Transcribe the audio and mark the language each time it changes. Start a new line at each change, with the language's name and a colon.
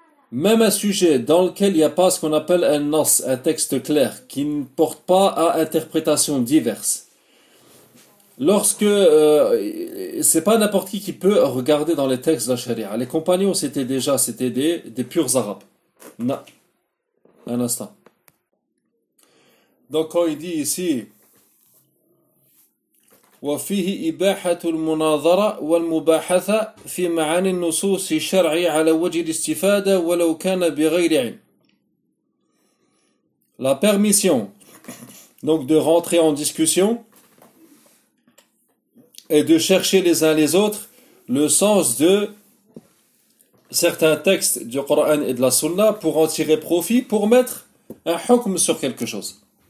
French: Même un sujet dans lequel il n'y a pas ce qu'on appelle un « nas », un texte clair, qui ne porte pas à interprétations diverses. Lorsque c'est pas n'importe qui peut regarder dans les textes de la charia. Les compagnons, c'était des purs arabes. Non. Un instant. Donc quand il dit ici,
Arabic: وفيه إباحة المناظرة والمباحثة في معاني النصوص الشرعي على وجه الاستفادة ولو كان بغير علم.
French: La permission, donc, de rentrer en discussion et de chercher les uns les autres le sens de certains textes du Coran et de la Sunna pour en tirer profit, pour mettre un hukm sur quelque chose.